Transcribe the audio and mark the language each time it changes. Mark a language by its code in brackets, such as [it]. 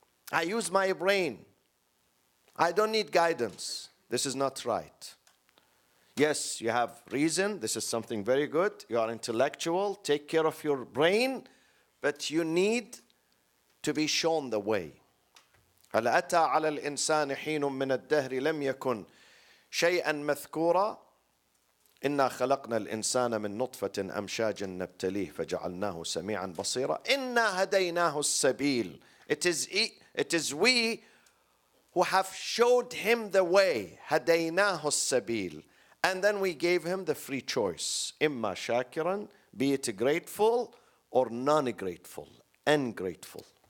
[en] I use my brain. I don't need guidance. This is not right. Yes, you have reason. This is something very good. You are intellectual. Take care of your brain. But you need to be shown the way. [ar] هل أتى على الإنسان حين من الدهر لم يكن شيئا مذكورا إنا خلقنا الإنسان من نطفة أمشاج نبتليه فجعلناه سميعا بصيرا إنا هديناه السبيل. [en] It is we who have showed him the way. [ar] هديناه السبيل. [en] And then we gave him the free choice. [ar] إما شاكرا, [en] be it grateful or non-grateful, ungrateful.